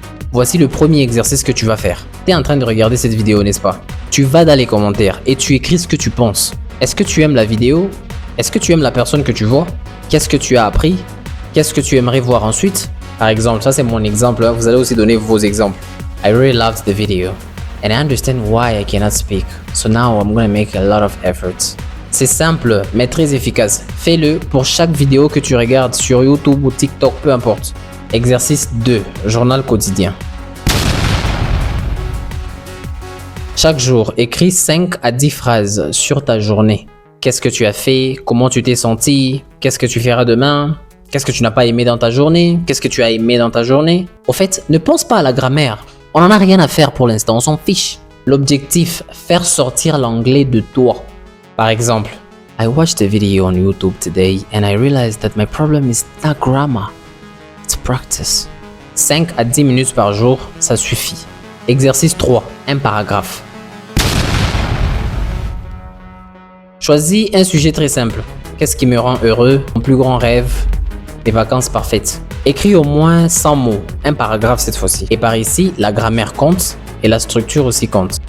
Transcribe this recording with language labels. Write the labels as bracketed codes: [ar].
[fr] Voici le premier exercice que tu vas faire. Tu es en train de regarder cette vidéo, n'est-ce pas? Tu vas dans les commentaires et tu écris ce que tu penses. Est-ce que tu aimes la vidéo? Est-ce que tu aimes la personne que tu vois? Qu'est-ce que tu as appris? Qu'est-ce que tu aimerais voir ensuite? Par exemple, ça c'est mon exemple. Vous allez aussi donner vos exemples. [en] I really loved the video and I understand why I cannot speak. So now I'm going to make a lot of efforts. [fr] C'est simple, mais très efficace. Fais-le pour chaque vidéo que tu regardes sur YouTube ou TikTok, peu importe. Exercice 2, journal quotidien. Chaque jour, écris 5 à 10 phrases sur ta journée. Qu'est-ce que tu as fait? Comment tu t'es senti? Qu'est-ce que tu feras demain? Qu'est-ce que tu n'as pas aimé dans ta journée? Qu'est-ce que tu as aimé dans ta journée? Au fait, ne pense pas à la grammaire. On n'en a rien à faire pour l'instant, on s'en fiche. L'objectif, faire sortir l'anglais de toi. Par exemple, [en] I watched a video on YouTube today and I realized that my problem is not grammar. It's practice. [fr] 5 à 10 minutes par jour, ça suffit. Exercice 3, un paragraphe. Choisis un sujet très simple. Qu'est-ce qui me rend heureux? Mon plus grand rêve? Des vacances parfaites. Écris au moins 100 mots, un paragraphe cette fois-ci. Et par ici, la grammaire compte et la structure aussi compte.